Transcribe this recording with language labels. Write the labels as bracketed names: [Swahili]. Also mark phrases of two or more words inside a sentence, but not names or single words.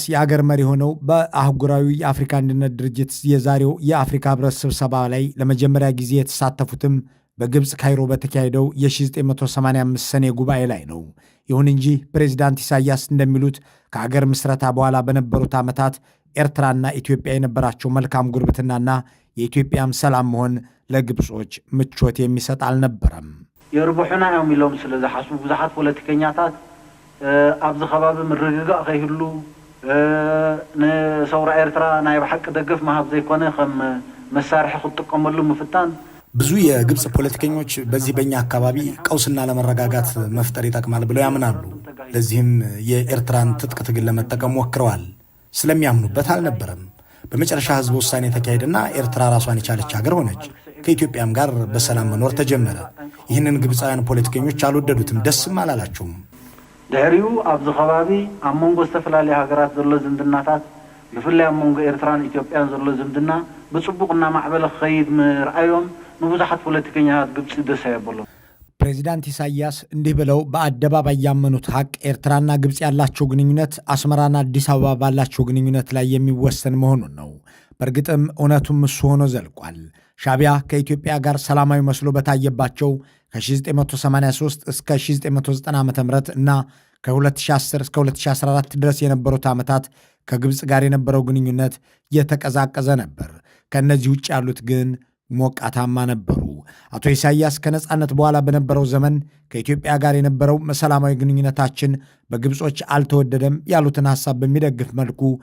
[Amharic] የአገር መሪ ሆነው በአህጉራዊ የአፍሪካ አንድነት ድርጅት የዛሬው የአፍሪካ ህብረት ስብሰባ ላይ ለመጀመሪያ ጊዜ የተሳተፉትም በግብጽ ካይሮ በተካሄደው የ1985 ሰኔ ጉባኤ ላይ ነው። ይሁን እንጂ ፕሬዚዳንት ኢሳያስ እንደሚሉት ከአገር ምስረታ በኋላ በነበሩት ዓመታት ኤርትራና ኢትዮጵያ የነበራቸው መልካም ጉርብትናና የኢትዮጵያም ሰላም መሆን ለግብጾች ምቾት የሚሰጥ አልነበረም። [Tigrinya] የርቡሕና እዮም ኢሎም ስለ ዝሓስቡ ብዙሓት ፖለቲከኛታት ኣብዚ ከባቢ ምርግጋእ ከይህሉ ንሰውራ ኤርትራ ናይ ብሓቂ ደገፍ መሃብ ዘይኮነ ከም መሳርሒ ክጥቀመሉ ምፍታን [Amharic] ብዙ የግብጽ ፖለቲከኞች በዚህ በእኛ አካባቢ ቀውስና ለመረጋጋት መፍጠር ይጠቅማል ብለው ያምናሉ። ለዚህም የኤርትራን ትጥቅ ትግል ለመጠቀም ሞክረዋል። ስለሚያምኑበት አልነበረም። በመጨረሻ ህዝብ ውሳኔ ተካሄደና ኤርትራ ራሷን የቻለች ሀገር ሆነች። ከኢትዮጵያም ጋር በሰላም መኖር ተጀመረ። ይህንን ግብፃውያን ፖለቲከኞች አልወደዱትም፣ ደስም አላላቸውም። [Tigrinya] ድሕሪኡ ኣብዚ ከባቢ ኣብ መንጎ ዝተፈላለዩ ሃገራት ዘሎ ዝምድናታት ብፍላይ ኣብ መንጎ ኤርትራን ኢትዮጵያን ዘሎ ዝምድና ብፅቡቅ እናማዕበለ ክኸይድ ምርኣዮም ንብዙሓት ፖለቲከኛታት ግብፂ ደስ የብሎም። [Amharic] ፕሬዚዳንት ኢሳያስ እንዲህ ብለው በአደባባይ ያመኑት ሀቅ ኤርትራና ግብፅ ያላቸው ግንኙነት አስመራና አዲስ አበባ ባላቸው ግንኙነት ላይ የሚወሰን መሆኑን ነው። በእርግጥም እውነቱም እሱ ሆኖ ዘልቋል። ሻቢያ ከኢትዮጵያ ጋር ሰላማዊ መስሎ በታየባቸው ከ1983 እስከ 1990 ዓ.ም እና ከ2010 እስከ 2014 ድረስ የነበሩት ዓመታት ከግብፅ ጋር የነበረው ግንኙነት የተቀዛቀዘ ነበር። ከእነዚህ ውጭ ያሉት ግን ሞቃታማ ነበሩ። አቶ ኢሳያስ ከነጻነት በኋላ በነበረው ዘመን ከኢትዮጵያ ጋር የነበረው ሰላማዊ ግንኙነታችን በግብጾች አልተወደደም ያሉትን ሐሳብ በሚደግፍ መልኩ